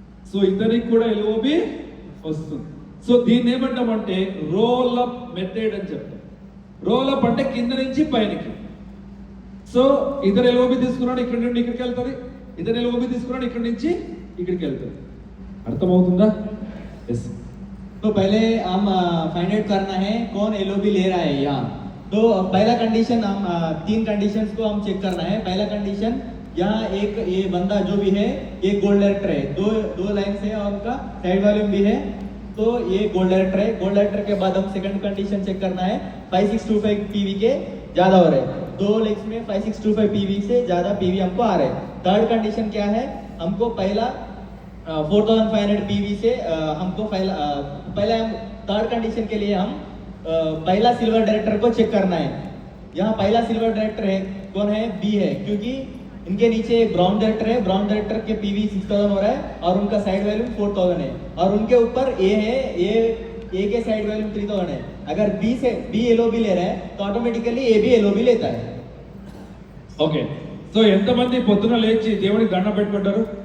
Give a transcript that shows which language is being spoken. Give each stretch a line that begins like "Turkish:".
Telugu: So ఇతనికి కూడా LOB వస్తుంది. సో దీన్ని ఏమంటామంటే రోల్ అప్ మెథడ్ అని చెప్తాం. రోల్ అప్ అంటే కింద నుంచి పైనకి. సో ఇతను ఎల్ఓబి తీసుకున్నాడు, ఇక్కడ నుండి ఇక్కడికి వెళ్తుంది. ఇతను ఎల్ఓబి తీసుకున్నాడు, ఇక్కడ నుంచి ఇక్కడికి వెళ్తుంది. అర్థమవుతుందా? ఎస్.
Hindi: तो पहले हम फाइंड आउट करना है कौन एलओबी ले रहा है यहाँ. तो पहला कंडीशन हम तीन कंडीशंस को हम चेक करना है. पहला कंडीशन यहाँ एक ये बंदा जो भी है ये गोल्ड डायरेक्टर है, दो लाइन है और उनका साइड वॉल्यूम भी है. तो ये गोल्ड डायरेक्टर है. गोल्ड डायरेक्टर के बाद हम सेकंड कंडीशन चेक करना है 5625 पीवी के ज्यादा हो रहे हैं. दो लेग्स में 5625 पीवी से ज्यादा पीवी हमको आ रहे हैं. थर्ड कंडीशन क्या है, हमको पहला 4500 पीवी से हमको पहले हम थर्ड कंडीशन के लिए हम पहला सिल्वर डायरेक्टर को चेक करना है. यहाँ पहला सिल्वर डायरेक्टर है कौन है, बी है, क्योंकि इनके नीचे एक ब्राउन डायरेक्टर है. ब्राउन डायरेक्टर के पीवी 6000 हो रहा है और उनका साइड वैल्यूम 4000 है और उनके ऊपर ए है, ए के साइड वैल्यूम 3000 है. अगर बी से बी एलओबी ले रहा है तो ऑटोमेटिकली ए भी एलओबी लेता है.
Telugu: ఓకే. సో ఎంతమంది పొద్దున లేచి దేవుడికి దండం పెట్టుకుంటారు?